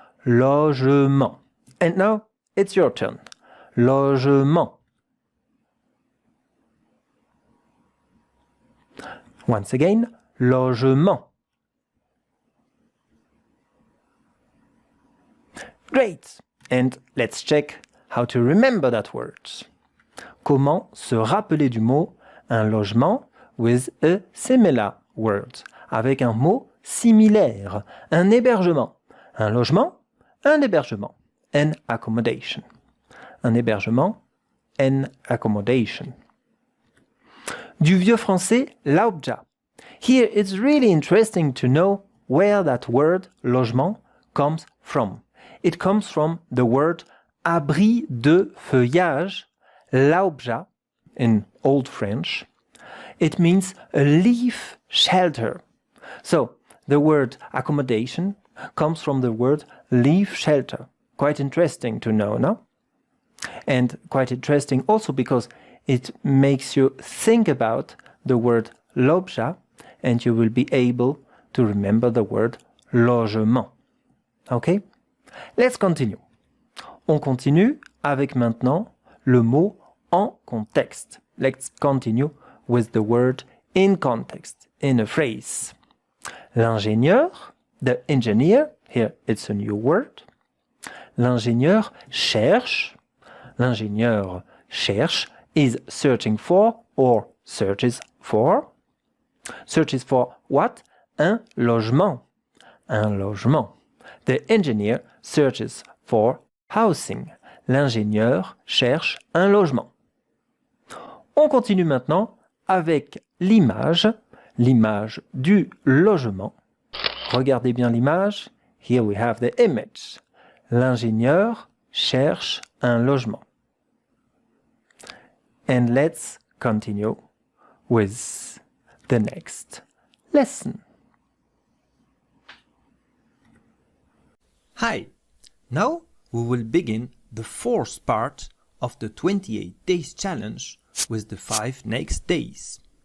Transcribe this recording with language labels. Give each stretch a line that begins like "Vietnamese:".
English: Logement. And now it's your turn. Logement. Once again, logement. Great! And let's check how to remember that word.
French: Comment se rappeler du mot un logement
English: with a similar word,
French: avec un mot similaire, un hébergement. Un logement, un hébergement,
English: an accommodation.
French: Un hébergement,
English: an accommodation.
French: Du vieux français, l'objet.
English: Here it's really interesting to know where that word logement comes from. It comes from the word
French: abri de feuillage,
English: l'objet in Old French. It means a leaf shelter. So the word accommodation comes from the word leaf shelter. Quite interesting to know, no? And quite interesting also because it makes you think about the word l'objet and you will be able to remember the word logement. Okay? Let's continue.
French: On continue avec maintenant le mot en contexte.
English: Let's continue with the word in context, in a phrase. L'ingénieur, the engineer, here it's a new word.
French: L'ingénieur cherche. L'ingénieur cherche
English: is searching for or searches for. Searches for what?
French: Un logement. Un logement.
English: The engineer searches for housing.
French: L'ingénieur cherche un logement. On continue maintenant avec l'image, l'image du logement. Regardez bien l'image.
English: Here we have the image.
French: L'ingénieur cherche un logement.
English: And let's continue with the next lesson. Hi! Now we will begin the fourth part of the 28 days challenge with the 5 next days.